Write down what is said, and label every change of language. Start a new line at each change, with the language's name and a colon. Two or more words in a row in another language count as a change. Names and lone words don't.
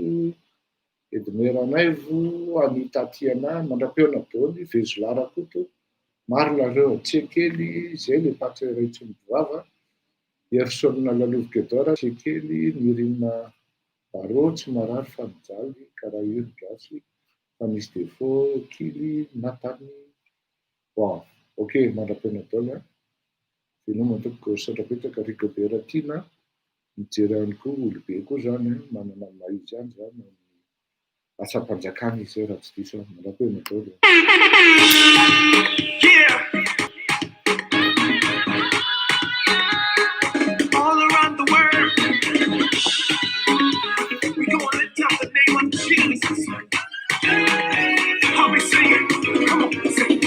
Malagasy: Edmé Ranaivo, Anita Tiana, mandram-peona daholo, Vezla Rakoto, maro nareo Tsekely, zay le patsa iray tsy mivava, Ersona Lalovokedora, Tsekely, Mirina Baro, tsy marary fa mijaly, Karahiry Gasy, fa misy défaut, Kily, Natany. Bon, ok, mandram-pena daholo. Ianao matokoko saotra betsaka Rigobert Tina, mijery ihany koa olobe koa zany, manana maha izy ihany zany asa-panjakana izy raha tsy diso mandram-pena daholo.
English: All around the world, we gonna lift up the name of Jesus. How we sing it? Come on, sing it.